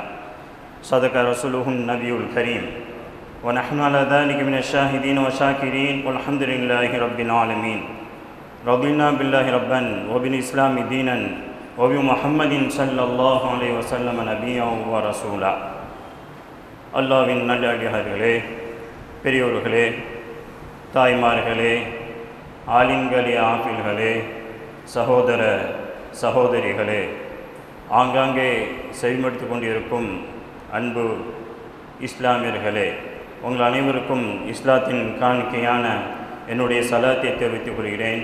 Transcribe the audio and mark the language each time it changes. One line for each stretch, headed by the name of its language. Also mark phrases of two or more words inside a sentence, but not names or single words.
Arabic: صدق رسوله النبي الكريم ونحن على ذلك من الشاهدين والشاكرين والحمد لله رب العالمين. رضينا بالله ربا وبالإسلام دينا وبمحمد صلى الله عليه وسلم نبيا ورسولا.
Tamil: அல்லாஹ்வின் நல்லடியார்களே, பெரியோர்களே, தாய்மார்களே, ஆலிம்களே, ஆஃபில்களே, சகோதர சகோதரிகளே, ஆங்காங்கே செவிமடுத்து கொண்டிருக்கும் அன்பு இஸ்லாமியர்களே, உங்கள் அனைவருக்கும் இஸ்லாத்தின் காணிக்கையான என்னுடைய சலாத்தை தெரிவித்துக் கொள்கிறேன்.